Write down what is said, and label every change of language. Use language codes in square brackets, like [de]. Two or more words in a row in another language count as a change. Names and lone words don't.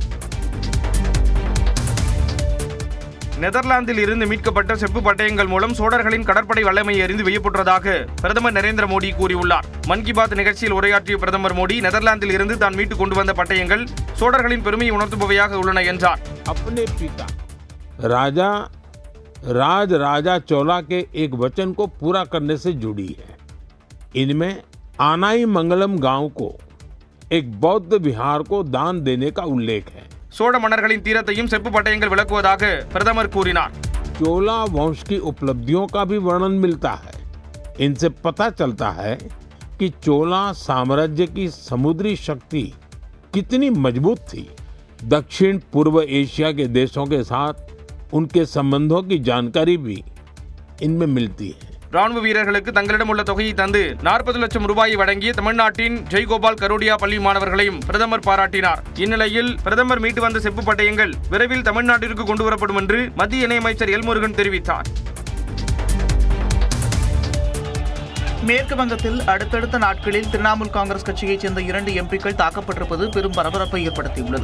[ta] நெதர்லாந்தில் இருந்து மீட்கப்பட்ட செப்பு பட்டயங்கள் மூலம் சோழர்களின் கடற்படை வல்லமையை அறிந்து வியப்புற்றதாக பிரதமர் நரேந்திர மோடி கூறியுள்ளார். மன் கி பாத் நிகழ்ச்சியில் உரையாற்றிய பிரதமர் மோடி, நெதர்லாந்தில் இருந்து தான் மீட்டு கொண்டு வந்த பட்டயங்கள் சோழர்களின் பெருமையை உணர்த்துபவையாக உள்ளன என்றார். [hi] राजा चोला के एक वचन को पूरा करने से जुड़ी है. इनमें आनाई मंगलम गांव को एक बौद्ध विहार को दान देने का उल्लेख है. [ta] சோழ மன்னர்களின் தீரத்தையும் செப்பு பட்டயங்கள் விளக்குவதாக பிரதமர் கூறினார். [hi] चोला वंश की उपलब्धियों का भी वर्णन मिलता है. इनसे पता चलता है कि चोला साम्राज्य की समुद्री शक्ति कितनी मजबूत थी. दक्षिण पूर्व एशिया के देशों के साथ उनके संबंधों की जानकारी भी इनमें मिलती है. [ta] ராணுவ வீரர்களுக்கு தங்களிடம் உள்ள தொகையை தந்து 40 லட்சம் ரூபாயை வழங்கிய தமிழ்நாட்டின் ஜெய்கோபால் கரோடியா பள்ளி மாணவர்களையும் பிரதமர் பாராட்டினார். இந்நிலையில் பிரதமர் மீட்டு வந்த செப்பு பட்டயங்கள் விரைவில் தமிழ்நாட்டிற்கு கொண்டுவரப்படும் என்று மத்திய இணையமைச்சர் எல் முருகன் தெரிவித்தார். மேற்கு வங்கத்தில் அடுத்தடுத்த நாட்களில் திரிணாமுல் காங்கிரஸ் கட்சியைச் சேர்ந்த 2 எம்பிக்கள் தாக்கப்பட்டிருப்பது பெரும் பரபரப்பை ஏற்படுத்தியுள்ளது.